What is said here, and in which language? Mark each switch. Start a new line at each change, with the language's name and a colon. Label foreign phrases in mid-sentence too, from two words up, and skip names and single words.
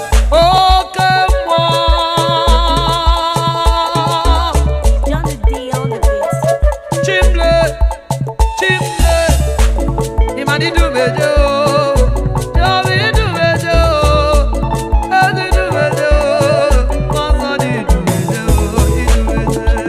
Igbo: Oke mmụọ.
English: Johnny D on the beat.
Igbo: Chimle, chimle, ị ma na idu m eje o. Jọba idu m eje o. Ezi idu m eje o. Mmụọ nsọ na idu m eje o. Idu m eje.